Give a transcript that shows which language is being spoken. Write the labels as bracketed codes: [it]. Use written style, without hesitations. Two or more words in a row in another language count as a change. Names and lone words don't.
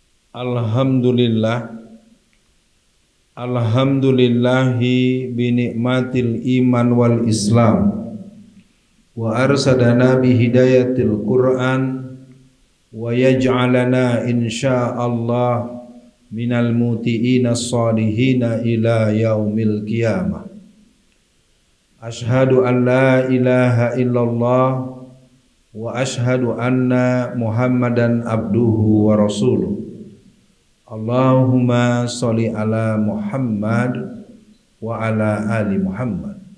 [ar] الحمد لله، الحمد لله بنعمة الإيمان والإسلام وأرشدنا بهداية القرآن ويجعلنا إن شاء الله من المطيعين الصالحين إلى يوم القيامة. أشهد أن لا إله إلا الله وأشهد أن محمدا عبده ورسوله. اللهم صل على محمد وعلى آل محمد.